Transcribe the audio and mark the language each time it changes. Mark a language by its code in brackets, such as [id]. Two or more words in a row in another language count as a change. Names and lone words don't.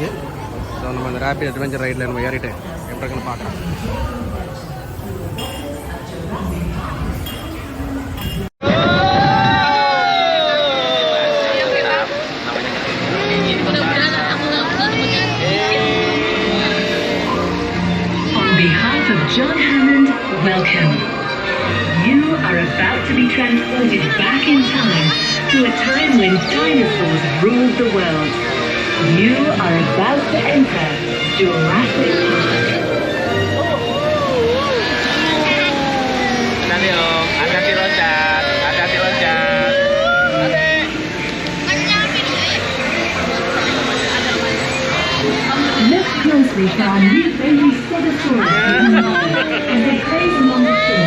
[ta] ஸோ நம்ம இந்த [en] rapid adventure ride [ta] நம்ம ஏறிட்டு எப்படி இருக்குன்னு பார்க்கலாம். [en] On behalf of John Hammond, welcome. You are about to be transported back in time to a time when dinosaurs ruled the world. You are about to enter Jurassic Park. [id] Hati-hati om, hati-hati loncat, hati-hati loncat. [en] Look closely for our new baby Stegosaurus as they graze along the shore.